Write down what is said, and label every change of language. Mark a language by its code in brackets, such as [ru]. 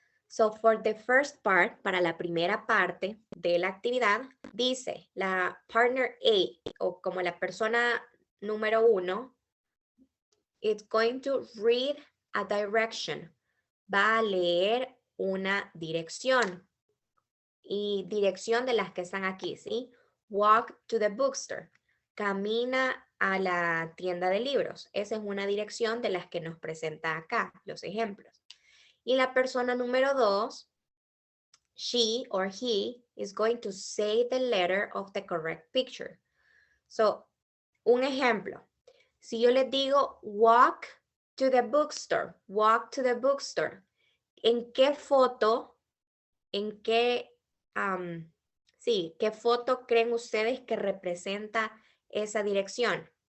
[en] So for the first part, [es] para la primera parte de la actividad, dice la partner A o como la persona número 1, [en] It's going to read a direction. [es] Va a leer una dirección. Y dirección de las que están aquí, ¿sí? [en] Walk to the bookstore. [es] Camina a la tienda de libros. Esa es una dirección de las que nos presenta acá, los ejemplos. Y la persona número 2, [en] she or he is going to say the letter of the correct picture. [es] So, un ejemplo. Si yo les digo [en] walk to the bookstore, [es] walk to the bookstore, ¿en qué foto, en qué, sí, qué foto creen ustedes que representa esa dirección?